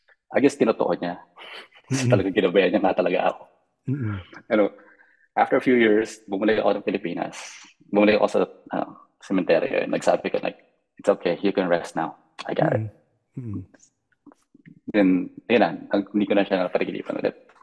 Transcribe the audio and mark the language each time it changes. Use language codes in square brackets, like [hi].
[en] I guess [tl] tinotoo niya. Talaga ginabayan niya nga talaga ako. After a few years, bumalik ako ng Pilipinas. Bumalik ako sa cemetery. Nagsabi ko, [en] like, it's okay, you can rest now. I got it. [tl] Then, yun na, hindi ko na siya napagilipan ulit.